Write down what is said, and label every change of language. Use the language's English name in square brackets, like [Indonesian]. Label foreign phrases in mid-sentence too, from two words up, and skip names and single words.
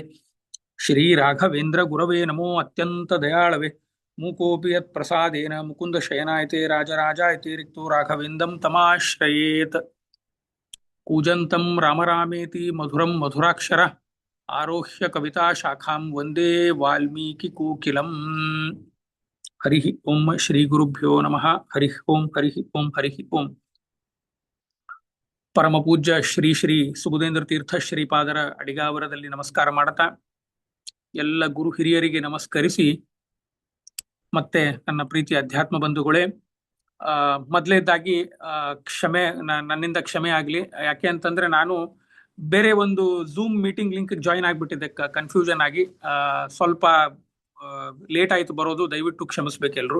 [Sanskrit] श्रीराघवेन्द्र गुरवे नमो अत्यंत दयाळवे मूकोऽपि यत्प्रसादेन मुकुन्द शयनायते राजराजायते रिक्तो राघवेन्द्रं तमाश्रयेत् कूजन्तं राम रामेति मधुरं मधुराक्षर आरोह्य कविता शाखां वन्दे वाल्मीकिकोकिलम् हरिः ओम श्री गुरुभ्यो नमः हरिः ओम हरिः ओम [Kannada] ಪರಮ ಪೂಜ್ಯ ಶ್ರೀ ಶ್ರೀ ಸುಬುಧೇಂದ್ರ ತೀರ್ಥ ಶ್ರೀಪಾದರ ಅಡಿಗಾವರದಲ್ಲಿ ನಮಸ್ಕಾರ ಮಾಡುತ್ತಾ ಎಲ್ಲ ಗುರು ಹಿರಿಯರಿಗೆ ನಮಸ್ಕರಿಸಿ ಮತ್ತೆ ನನ್ನ ಪ್ರೀತಿ ಅಧ್ಯಾತ್ಮ ಬಂಧುಗಳೇ ಮೊದಲನೇದಾಗಿ ಕ್ಷಮೆ ನನ್ನಿಂದ ಕ್ಷಮೆ ಆಗಲಿ ಯಾಕೆ ಅಂತಂದ್ರೆ ನಾನು ಬೇರೆ ಒಂದು [English] Zoom meeting link join [Kannada] ಆಗಿಬಿಟ್ಟಿದ್ದೆ ಕನ್ಫ್ಯೂಷನ್ ಆಗಿ ಸ್ವಲ್ಪ ಲೇಟ್ ಆಯ್ತು ಬರೋದು ದಯವಿಟ್ಟು ಕ್ಷಮಿಸ್ಬೇಕೆಲ್ರು